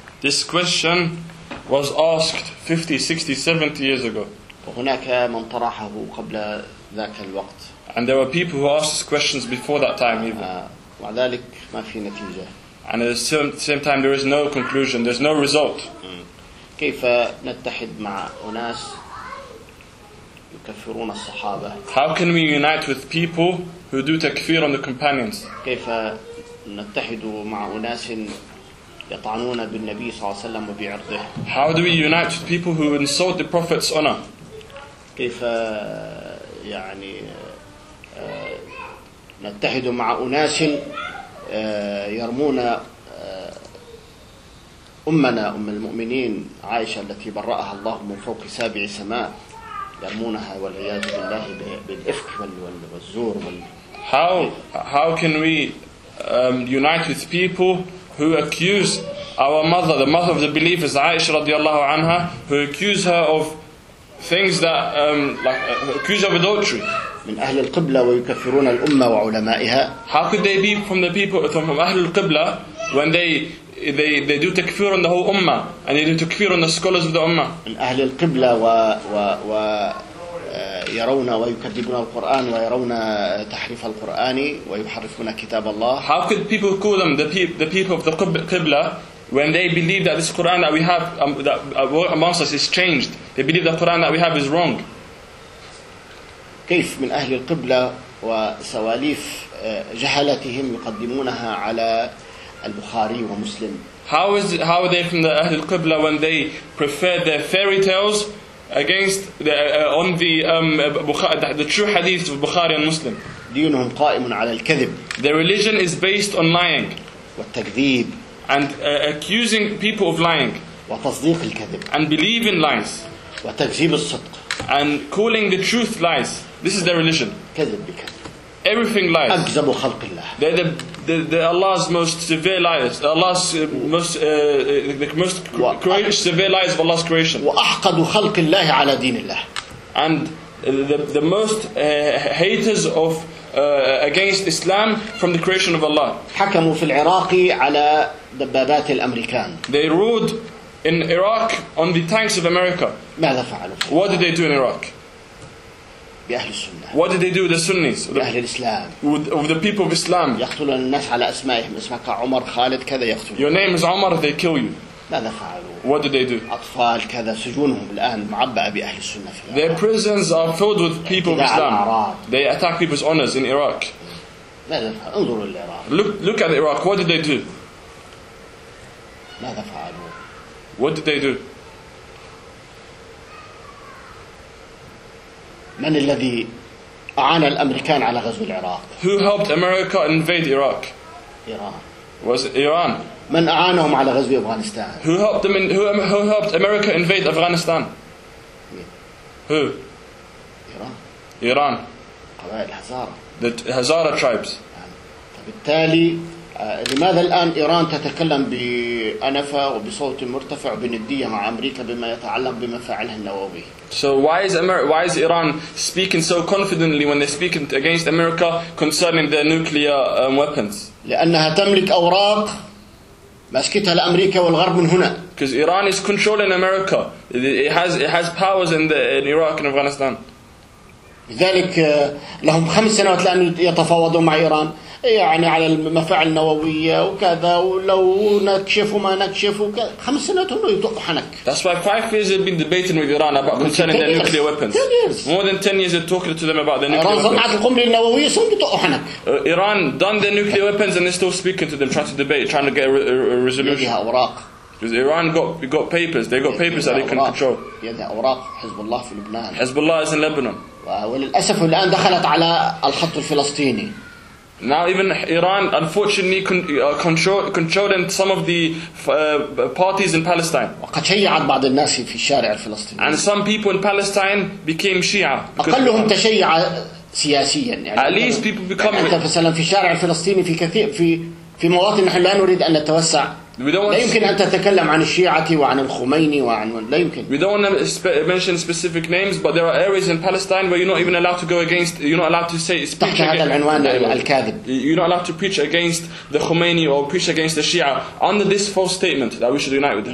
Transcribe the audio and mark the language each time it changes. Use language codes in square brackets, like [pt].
[en] This question was asked 50, 60, 70 years ago. [ar] وهناك من طرحه قبل ذاك الوقت. [en] And there were people who asked questions before that time even. [ar] مع ذلك ما في نتيجة. [en] And at the same time there is no conclusion, there's no result. [ar] كيف نتحد مع أناس يكفرون الصحابة؟ [en] How can we unite with people who do takfir on the companions? [ar] كيف نتحد مع أناس يطعنون بالنبي صلى الله عليه وسلم وبعرضه. [en] How do we unite with people who insult the Prophet's honor? [ar] كيف يعني نتحد مع أناس يرمون أمنا أم المؤمنين عائشة التي برأها الله من فوق سابع سماء يرمونها والعياذ بالله بالإفك والزور وال. [en] How can we unite with people who accuse our mother, the mother of the believers, Aisha radiallahu anha, who accuse her of things that accuse her of adultery. [ar] من أهل القبلة ويكفرون الأمة وعلمائها. [en] How could they be from the people from أهل القبلة when they they do takfir on the whole ummah, and they do takfir on the scholars of the ummah. [ar] And أهل القبلة و يرون ويكذبون القرآن ويرون تحريف القرآن ويحرفون كتاب الله. [en] How could people call them the people of the قبلة when they believe that this Quran that we have that amongst us is changed? They believe the Quran that we have is wrong. [ar] كيف من أهل القبلة وسواليف جهلتهم يقدمونها على البخاري ومسلم؟ [en] How are they from the أهل القبلة when they prefer their fairy tales against the true hadith of Bukhari and Muslim? [ar] دينهم قائم على الكذب. [en] Their religion is based on lying. [ar] والتكذيب. [en] And accusing people of lying. [ar] وتصديق الكذب. [en] And believing lies. [ar] وتكذيب الصدق. [en] And calling the truth lies. This is their religion. [ar] كذب بكذب. [en] Everything lies. [ar] أكذب خلق الله. [en] The Allah's most severe liars. Allah's most the most greatest severe liars of Allah's creation. [ar] وأحقد خلق الله على دين الله. [en] And the most haters of against Islam from the creation of Allah. [ar] حكموا في العراق على دبابات الأمريكان. [en] They ruled in Iraq on the tanks of America. [ar] ماذا فعلوا؟ [en] What did they do in Iraq? [ar] بأهل السنة. [en] What did they do with the Sunnis? [ar] بأهل الإسلام. [en] Of the people of Islam. [ar] يقتلون الناس على أسمائهم. اسمك عمر خالد كذا يقتلون. [en] Your name is Omar. They kill you. [ar] ماذا فعلوا؟ [en] What did they do? [ar] أطفال كذا سجونهم الآن معبأ بأهل السنة. [en] Their prisons are filled with people of Islam. They attack people's honors in Iraq. [ar] ماذا فعلوا؟ انظروا للعراق. [en] Look at Iraq. What did they do? [ar] ماذا فعلوا؟ [en] What did they do? [ar] من الذي أعان الأمريكان على غزو العراق؟ [en] Who helped America invade Iraq? [ar] إيران. [en] Was it Iran? [ar] من أعانهم على غزو أفغانستان؟ [en] Who helped them? Who helped America invade Afghanistan? Who? [ar] إيران. إيران. قبائل الهزارة. [en] The Hazara tribes. [ar] فبالتالي لماذا الآن إيران تتكلم بأنفة وبصوت مرتفع بندية مع أمريكا بما يتعلق بمفاعلها النووي؟ [en] So why is Iran speaking so confidently when they're speaking against America concerning their nuclear weapons? [ar] لأنها تملك أوراق مسكتها لأمريكا والغرب من هنا. [en] Because Iran is controlling America. It has powers in Iraq and Afghanistan. [ar] لذلك لهم خمس سنوات لأن يتفاوضون مع إيران. يعني على المفاعل النووية وكذا ولو نكشف ما نكشف وكذا خمس سنوات هم يطق حنك. [en] That's why 5 years they've been debating with Iran about concerning their nuclear weapons. 10 years. More than 10 years they're talking to them about their nuclear weapons. [ar] إيران صنعت القنبلة النووية صن يطق حنك. [en] Iran done their nuclear weapons and they're still speaking to them, trying to debate, trying to get a resolution. [ar] لديها أوراق. [en] Because Iran got papers. They got papers that they can control. [ar] لديها أوراق حزب الله في لبنان. [en] Hezbollah is in Lebanon. [ar] وللأسف الآن دخلت على الخط الفلسطيني. [en] Now even Iran, unfortunately, controlling some of the parties in Palestine. [ar] وقد شيعت بعض الناس في الشارع الفلسطيني. [en] And some people in Palestine became Shia. [ar] أقلهم تشيع سياسيا. [en] At least people become. [ar] حتى مثلا في الشارع الفلسطيني في كثير في مواطن نحن لا نريد أن نتوسع. لا يمكن أن تتكلم عن الشيعة وعن الخميني وعن لا يمكن. [en] We don't want to mention specific names, but there are areas in Palestine where you're not even allowed to go against. You're not allowed to say. [ar] تحت هذا العنوان الكاذب. [en] You're not allowed to preach against the Khomeini or preach against the Shia under this false statement that we should unite with them.